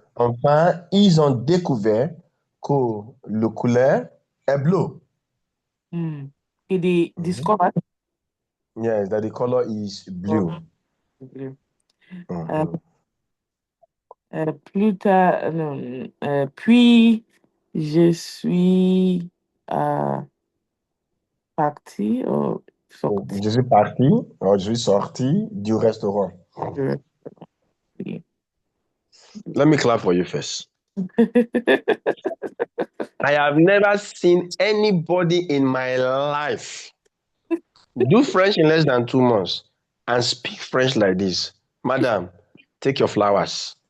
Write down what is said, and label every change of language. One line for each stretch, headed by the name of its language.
French: Enfin, ils ont découvert que le couleur est bleu. hmm. Et des Mhm.
English: discovered. Yes, that the color is blue.
French: Bleu. Euh, Mhm. plus tard, non, puis je suis euh, partie ou sortie. Je suis parti, je suis sorti du restaurant. Oui.
English: Let me clap for you first. I have never seen anybody in my life do French in less than 2 months and speak French like this. Madam, take your flowers.